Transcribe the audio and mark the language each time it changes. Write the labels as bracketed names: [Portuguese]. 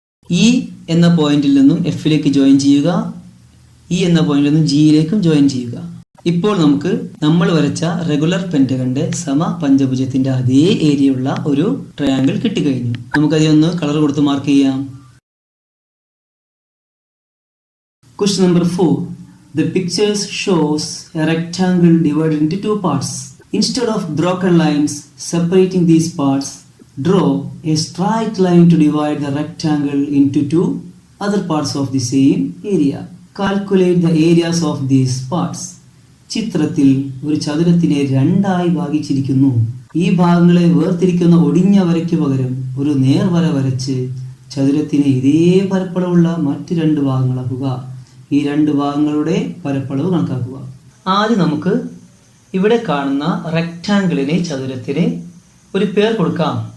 [Malayalam] E എന്ന പോയിന്റിൽ നിന്നും എഫിലേക്ക് ജോയിൻ ചെയ്യുക. ഇ എന്ന പോയിന്റിൽ നിന്നും ജിയിലേക്കും ജോയിൻ ചെയ്യുക. ഇപ്പോൾ നമുക്ക് നമ്മൾ വരച്ച റെഗുലർ പെന്റഗന്റെ സമ പഞ്ചഭുജത്തിന്റെ അതേ ഏരിയ ഉള്ള ഒരു ട്രയാങ്കിൾ കിട്ടിക്കഴിഞ്ഞു. നമുക്കതിനൊന്ന് കളർ കൊടുത്ത് മാർക്ക് ചെയ്യാം. [English] Question number 4. The pictures shows a rectangle divided into 2 parts. Instead of broken lines separating these parts, draw a straight line to divide the rectangle into 2 other parts of the same area. Calculate the areas of these parts. [Malayalam] ചിത്രത്തിൽ ഒരു ചതുരത്തിനെ 2ആയി ഭാഗിച്ചിരിക്കുന്നു. ഈ ഭാഗങ്ങളെ വേർതിരിക്കുന്ന ഒടിഞ്ഞ വരയ്ക്ക് പകരം ഒരു നേർവര വരച്ച് ചതുരത്തിനെ ഇതേ പരപ്പളവുള്ള മറ്റ് 2 ഭാഗങ്ങളാക്കുക. ഈ 2 ഭാഗങ്ങളുടെ പരപ്പളവ് കണക്കാക്കുക. ആദ്യം നമുക്ക് ഇവിടെ കാണുന്ന റെക്റ്റാങ്കിളിനെ ചതുരത്തിന് ഒരു പേർ കൊടുക്കാം.